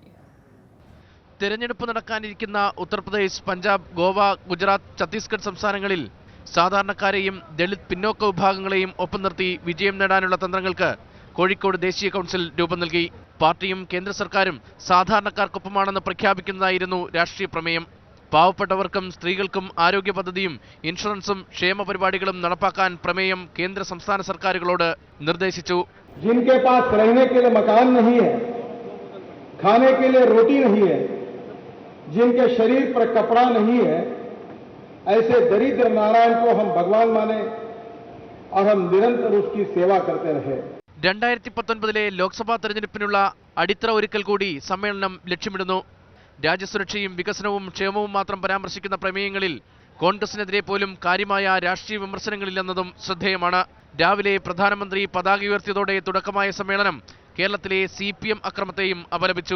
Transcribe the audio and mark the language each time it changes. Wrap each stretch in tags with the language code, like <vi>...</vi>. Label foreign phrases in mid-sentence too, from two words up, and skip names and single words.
<ml>തെരഞ്ഞെടുപ്പ് നടക്കാനിരിക്കുന്ന ഉത്തർപ്രദേശ്, പഞ്ചാബ്, ഗോവ, ഗുജറാത്ത്, ഛത്തീസ്ഗഡ് സംസ്ഥാനങ്ങളിൽ സാധാരണക്കാരെയും ദളിത് പിന്നോക്ക വിഭാഗങ്ങളെയും ഒപ്പം നിർത്തി വിജയം നേടാനുള്ള തന്ത്രങ്ങൾക്ക് കോഴിക്കോട് ദേശീയ കൗൺസിൽ രൂപം നൽകി. പാർട്ടിയും കേന്ദ്ര സർക്കാരും സാധാരണക്കാർക്കൊപ്പമാണെന്ന് പ്രഖ്യാപിക്കുന്നതായിരുന്നു രാഷ്ട്രീയ പ്രമേയം. പാവപ്പെട്ടവർക്കും സ്ത്രീകൾക്കും ആരോഗ്യ പദ്ധതിയും ഇൻഷുറൻസും ക്ഷേമ പരിപാടികളും നടപ്പാക്കാൻ പ്രമേയം കേന്ദ്ര സംസ്ഥാന സർക്കാരുകളോട് നിർദ്ദേശിച്ചു.</ml> <hi>जिनके पास रहने के लिए मकान नहीं है, खाने के लिए रोटी नहीं है, जिनके शरीर पर कपड़ा नहीं है, ऐसे दरिद्र नारायण को हम भगवान माने और हम निरंतर उसकी सेवा करते रहे.</hi> <ml>2019 ലോക്സഭാ തെരഞ്ഞെടുപ്പിനുള്ള അടിത്തറ ഒരുക്കൽ കൂടി സമ്മേളനം ലക്ഷ്യമിടുന്നു. രാജ്യസുരക്ഷയും വികസനവും ക്ഷേമവും മാത്രം പരാമർശിക്കുന്ന പ്രമേയങ്ങളിൽ കോൺഗ്രസിനെതിരെ പോലും കാര്യമായ രാഷ്ട്രീയ വിമർശനങ്ങളില്ലെന്നതും ശ്രദ്ധേയമാണ്. രാവിലെ പ്രധാനമന്ത്രി പതാക ഉയർത്തിയതോടെ തുടക്കമായ സമ്മേളനം കേരളത്തിലെ CPM അക്രമത്തെയും അപലപിച്ചു.</ml>